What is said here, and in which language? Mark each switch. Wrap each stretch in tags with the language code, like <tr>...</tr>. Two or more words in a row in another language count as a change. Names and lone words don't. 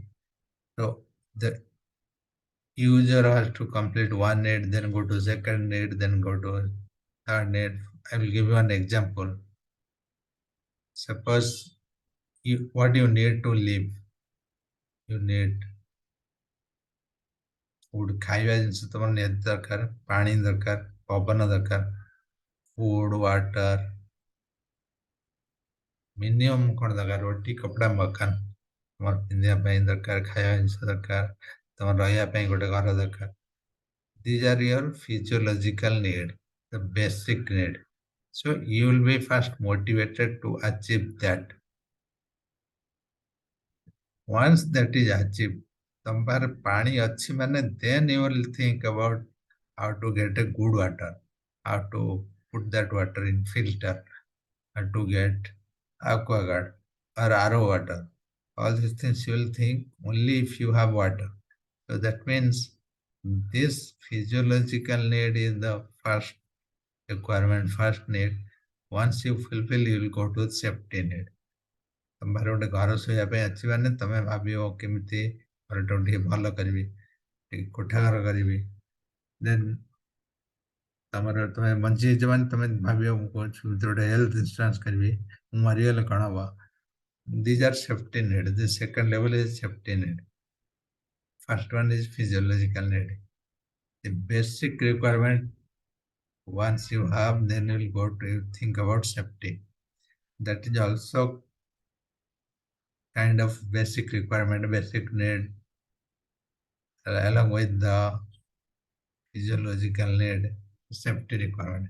<en>So the user has to complete one need, then go to second need, then go to third need. I will give you an example. Suppose what you need to live. You need food,</en> <or>ଖାଇବା ଜିନିଷ ତମର ନିହାତି ଦରକାର, ପାଣି ଦରକାର, ପବନ ଦରକାର,</or> <en>food water,</en> <or>ମିନିମମ୍ କ'ଣ ଦରକାର,</or> <hi>रोटी कपड़ा मकान,</hi> <or>ତମର ପିନ୍ଧିବା ପାଇଁ ଦରକାର, ଖାଇବା ଜିନିଷ ଦରକାର, ତମର ରହିବା ପାଇଁ ଗୋଟେ ଘର ଦରକାର.</or> <en>These are your physiological need, the basic need. So you will be first motivated to achieve that. Once that is achieved,</en> <or>ତମ ପାଖରେ ପାଣି ଅଛି ମାନେ</or> <en>then you will think about how to get a good water, how to put that water in filter, how to get aquaguard or RO water. All these things you will think only if you have water. So that means this physiological need is the first requirement, first need. Once you fulfill, you will go to safety need.</en> <or>ତମର ଗୋଟେ ଘର ଶୋଇବା ପାଇଁ ଅଛି ମାନେ ତମେ ଭାବିବ କେମିତି ଘରଟାକୁ ଟିକେ ଭଲ କରିବି, ଟିକେ କୋଠା ଘର କରିବି। ଦେନ୍ ତମେ ବଞ୍ଚିଯାଇଛ ମାନେ ତମେ ଭାବିବ ମୁଁ କହୁଛି ଗୋଟେ</or> <en>health insurance</en> <or>କରିବି, ମୁଁ ମରିଗଲେ କ'ଣ ହବ।</or> <en>These are safety need. The second level is safety need. First one is physiological need. The basic requirement once you have, then you will go to think about safety. That is also kind of basic requirement, basic need, along with the physiological need, safety requirement.</en>